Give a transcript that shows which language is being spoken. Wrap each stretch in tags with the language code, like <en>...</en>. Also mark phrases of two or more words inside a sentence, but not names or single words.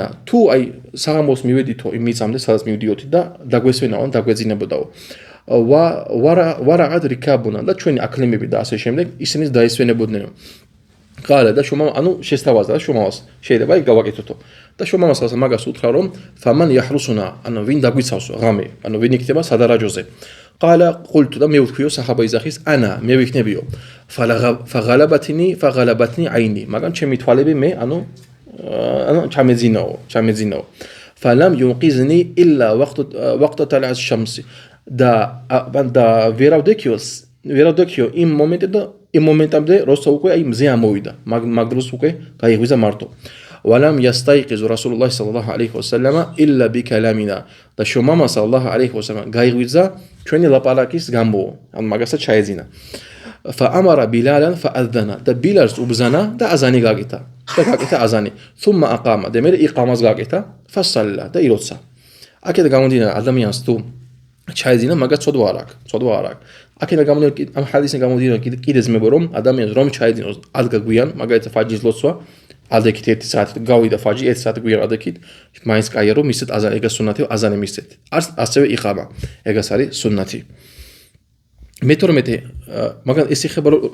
<ka>თუ აი საღამოს მივედითო იმ მიწამდე სადაც მივდიოთი და დაგვესვენაო დაგვეძინებოდაო ვარაღად რიკაბუნა და ჩვენი აკლიმები და ასე შემდეგ ისინი დაესვენებოდნენ ყალა და შომა ანუ შესთავაზა და შომავას შეიძლება იქ გავაკეთოთო და შომავას მაგას უთხრა რომ</ka> <ar>فمن يحرسنا</ar> <ka>ანუ ვინ დაგვიცავს ღამე ანუ ვინ იქნება სადარაჯოზე</ka> <ar>قال قلت</ar> <ka>და მე ვთქვიო საჰაბა იზახის ანა მე ვიქნებიო</ka> <ar>فغلبتني عيني</ar> <ka>მაგრამ ჩემი თვალები მე ანუ ჩამეძინაო</ka> <ar>فلم ينقذني الا وقت طلوع الشمس</ar> <ka>და ვერავდექიო იმ მომენტამდე როცა უკვე აი მზე ამოვიდა მაგ დროს უკვე გაიღვიძა მარტო</ka> <ar>ولم يستيقظ رسول الله صلى الله عليه وسلم الا بكلامنا</ar> <ka>და შომამა</ka> <ar>صلى عليه وسلم</ar> <ka>გაიღვიძა ჩვენი ლაპარაკის გამო ან მაგასაც ჩაეძინა</ka> <ar>فامر بلالا فاذن</ar> <ka>და ბილალს უბზანა და აზანი გაკეთა აზანი</ka> <ar>ثم اقام</ar> <ka>და მე იყამას გაკეთა فصلى და ილოცა აქედან გამომდინარე ადამიანს თუ ჩაეძინა მაგას ცოდვა არ აქვს აქედან გამომდინარე ამ ჰადისიდან გამომდინარე კიდე ძმებო რომ ადამიანს რომ ჩაეძინოს ადგა გვიან მაგალითად ფაჯის ლოცვა ადექით 1 საათი გავიდა ფაჯი 1 საათი გვიან ადექით მაინც კაია რომ მისცეთ აზანი ეგა სუნათი აზანი მისცეთ ასევე იყამა ეგას არის სუნათი მე-12 მაგალ ეს ეხება</ka>